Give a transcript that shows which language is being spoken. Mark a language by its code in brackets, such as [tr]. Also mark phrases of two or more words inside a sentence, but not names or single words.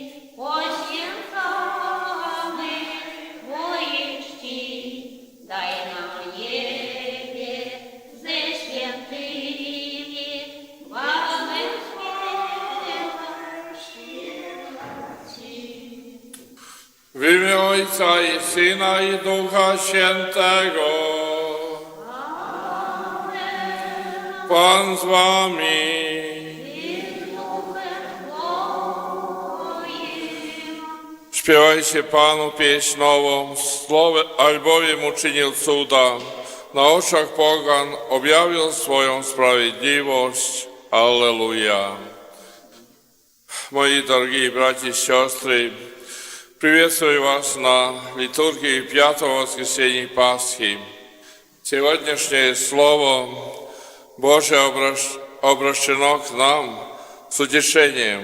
[pl] освінцами воїчні, дай нам в небі зе святими вами співати. W imię Ojca i Syna i Ducha Świętego. Pan z wami. Śpiewajcie Panu pieśń nową, albowiem uczynił cuda. Na oczach pogan objawił swoją sprawiedliwość. [ru] Аллилуйя. Мои дорогие братья и сестры, приветствую вас на литургии Пятого воскресенья Пасхи. Сегодняшнее Слово Божие обращено к нам с утешением.